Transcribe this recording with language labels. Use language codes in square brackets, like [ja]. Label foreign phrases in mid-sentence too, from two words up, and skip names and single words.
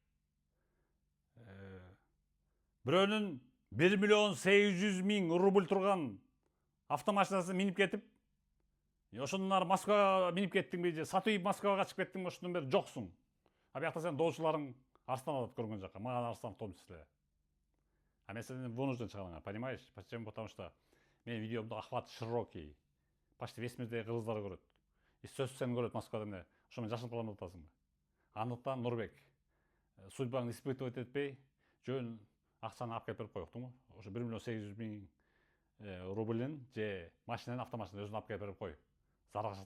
[ky] Бирөөнүн 1,8 миллион рубль турган автомашинасын минип кетип, ошондон ары Москвага минип кеттиңби же сатып Москвага качып кеттиңби, ошондон бери жоксуң. А биякта сен доочуларың Арстан алат көргөн жака. Мага Арстан [ru] в том числе. [ky] А мен сени вынужден чыгарам, [ru] понимаешь? Почему? Потому что [ky] менин видеомдо [ru] охват широкий. Почти весь [ky] мирдеги кыргыздар көрөт. И сөзсүз сени көрөт Москвада эмне. Ошо менен жашынып калам деп атасыңбы? Андыктан Нурбек, судьбаңды испытывать этпей, жөн акчаны алып келип берип кой, уктуңбу? Ошо 1,8 миллион рубльден же машинанын автомашинаны өзүн алып келип берип кой.